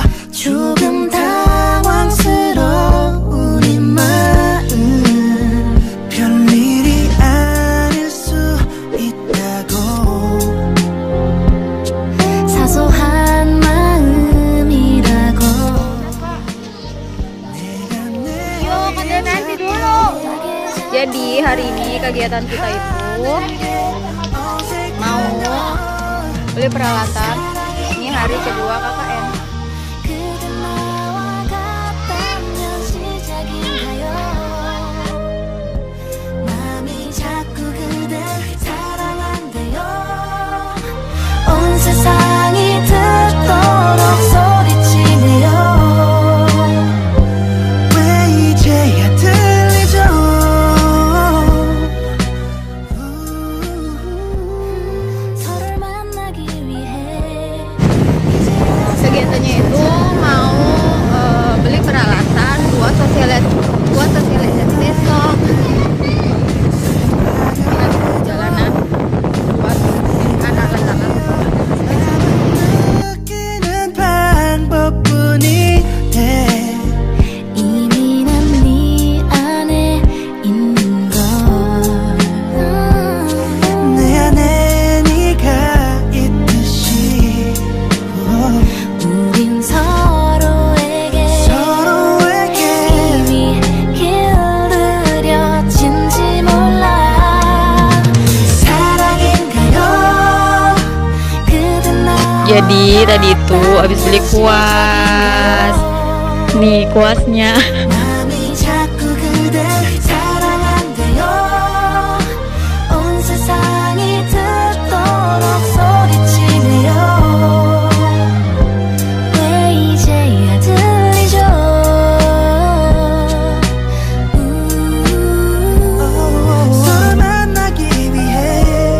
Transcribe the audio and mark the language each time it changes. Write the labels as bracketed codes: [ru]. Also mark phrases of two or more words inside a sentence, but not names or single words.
[ko] 조금 당황스러운 이 마음. 별일이 아닐 수 있다고. 사소한 마음이라고. [id] Nanti dulu. Jadi hari ini kegiatan kita itu mau beli peralatan. Ini hari kedua KKN. [ko] 온 세상이 듣도록 소리치네요. 왜 이제야 들리죠? 서로를 만나기 위해. [id] Kegiatannya itu mau beli peralatan buat sosialisasi besok. Jalanan buat anak-anak. [ko] 느끼는 방법뿐이 돼. 이미 난 네 안에 있는 걸. 내 안에 네가 있듯이. 우린 서로에게 이미 길들여진지 몰라. 사랑인가요? 그댄 나. [id] Jadi tadi itu habis beli kuas. Nih kuasnya. [ko] 마음이 자꾸 그댈 사랑한대요. 온 세상이 듣도록 소리치네요. 왜 이제야 들리죠? 서로 만나기 위해